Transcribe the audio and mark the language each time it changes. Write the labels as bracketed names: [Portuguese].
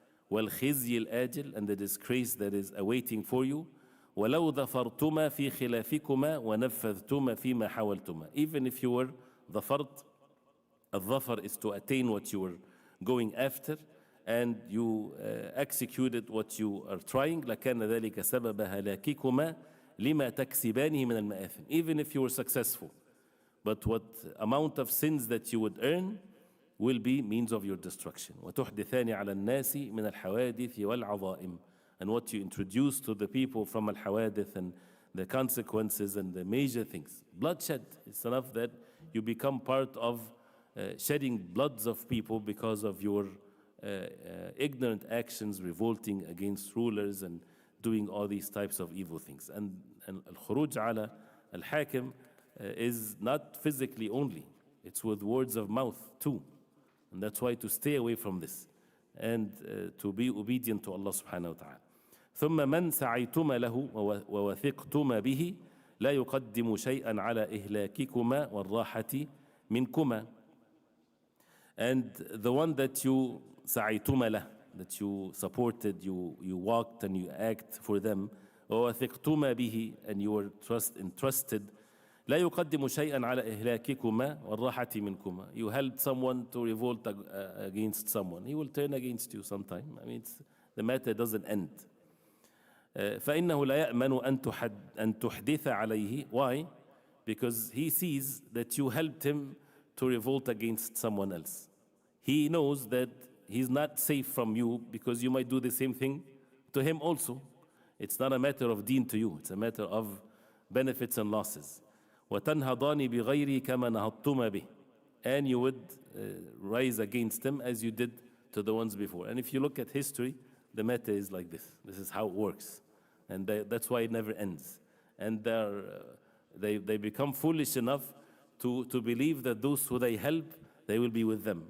[Arabic] والخزي الآجل, [English] and the disgrace that is awaiting for you. [Arabic] ولو ظفرتما في خلافكما ونفذتما فيما حاولتما. [English] Even if you were ظفرت, الظفر is to attain what you were going after, and you executed what you are trying, [Arabic] لكان ذلك سبب هلاككما لما تكسبانه من المآثم. [English] Even if you were successful, but what amount of sins that you would earn, will be means of your destruction. [Arabic] وتحدثان على الناس من الحوادث والعظائم. [English] And what you introduce to the people from al-hawadith and the consequences and the major things. Bloodshed. It's enough that you become part of shedding bloods of people because of your ignorant actions, revolting against rulers and doing all these types of evil things. And al-khuruj ala al-hakim is not physically only. It's with words of mouth too. And that's why to stay away from this and to be obedient to Allah subhanahu wa ta'ala. [Arabic] ثم من سعيتما له ووثقتما به لا يقدم شيئا على إهلاككما والراحة منكما. [English] And the one that you [Arabic] سعيتما له, [English] that you supported, you walked and you act for them, [Arabic] ووثقتما به, [English] and you were entrusted, [Arabic] لا يقدم شيئا على إهلاككما والراحة منكما. [English] You helped someone to revolt against someone, he will turn against you sometime. I mean, the matter doesn't end. [Arabic] فإنه لا يأمن أن تحدث عليه. [English] Why? Because he sees that you helped him to revolt against someone else. He knows that he's not safe from you because you might do the same thing to him also. It's not a matter of deen to you, it's a matter of benefits and losses. [Arabic] وتنهضان بغيري كما نهضتما به. [English] And you would rise against them as you did to the ones before. And if you look at history, the matter is like this. This is how it works. And that's why it never ends. And they become foolish enough to believe that those who they help, they will be with them.